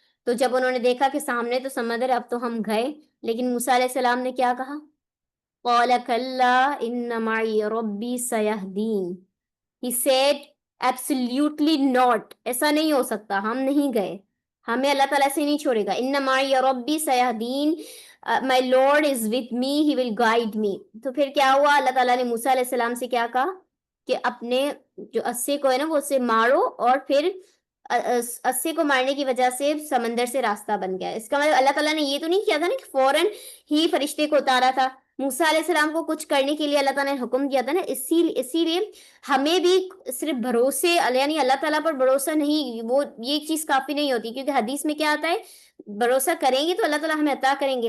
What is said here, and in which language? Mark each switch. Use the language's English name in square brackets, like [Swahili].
[Urdu] تو جب انہوں نے دیکھا کہ سامنے تو سمندر ہے، اب تو ہم گئے. لیکن موسیٰ علیہ السلام نے کیا کہا، [Arabic] قال کلا ان معی ربی سیہدین. [English] He said absolutely not، [Urdu] ایسا نہیں ہو سکتا، ہم نہیں گئے، ہمیں اللہ تعالیٰ سے نہیں چھوڑے گا. [Arabic] ان معی ربی سیہدین، [English] my Lord is with me, he will guide me. [Urdu] تو پھر کیا ہوا، اللہ تعالیٰ نے موسیٰ علیہ السلام سے کیا کہا کہ اپنے جو اسے کو ہے نا وہ اسے مارو، اور پھر اسے کو مارنے کی وجہ سے سمندر سے راستہ بن گیا. اس کا مطلب اللہ تعالیٰ نے یہ تو نہیں کیا تھا نا کہ فوراً ہی فرشتے کو اتارا تھا. موسیٰ علیہ السلام کو کچھ کرنے کے لیے اللہ تعالیٰ نے حکم دیا تھا نا، اسی لیے ہمیں بھی صرف بھروسے یعنی اللہ تعالیٰ پر بھروسہ نہیں، وہ یہ چیز کافی نہیں ہوتی، کیونکہ حدیث میں کیا آتا ہے، بھروسہ کریں گے تو اللہ تعالیٰ ہمیں عطا کریں گے.